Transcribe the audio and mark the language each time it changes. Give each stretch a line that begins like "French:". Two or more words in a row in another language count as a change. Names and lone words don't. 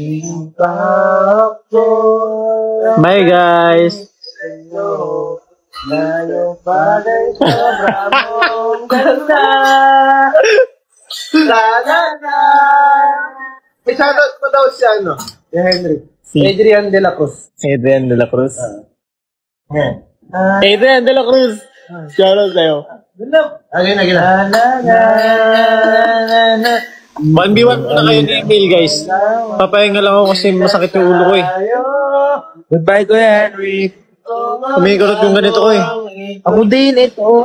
English: Bye, guys.
Filipino: May shoutout pa daw si ano? Si Henry. Adrian de la Cruz. Adrian de la Cruz. Yan. Adrian de la Cruz. Shoutout sa'yo. Again. 1v1 muna kayo ni Emil, guys. Papahinga lang ako kasi masakit yung ulo ko eh. Goodbye, Kuya Henry. Kumikurot yung ganito ko eh. Ako din, ito.